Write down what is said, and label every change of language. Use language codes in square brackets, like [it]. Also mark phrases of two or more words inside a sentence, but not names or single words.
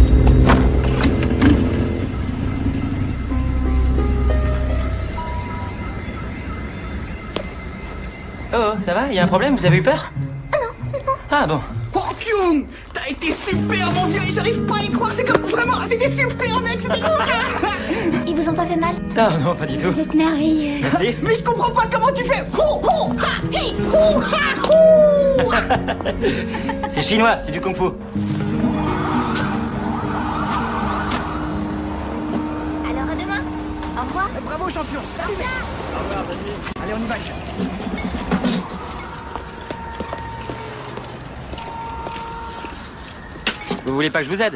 [fr] Oh, ça va? Il y a un problème? Vous avez eu peur? Ah bon. Oh, Kyung! T'as été super, mon vieux, et j'arrive pas à y croire, c'est comme vraiment, c'était super, mec, c'était... Ils vous ont pas fait mal? Ah non, pas du tout. Vous êtes merveilleux. Merci. Mais je comprends pas comment tu fais... Hou, hou, ha, hi, hou, ha, hou. C'est chinois, c'est du kung-fu. Alors à demain. Au revoir. Bravo, champion. Salut, mec. Allez, on y va. Vous voulez pas que je vous aide?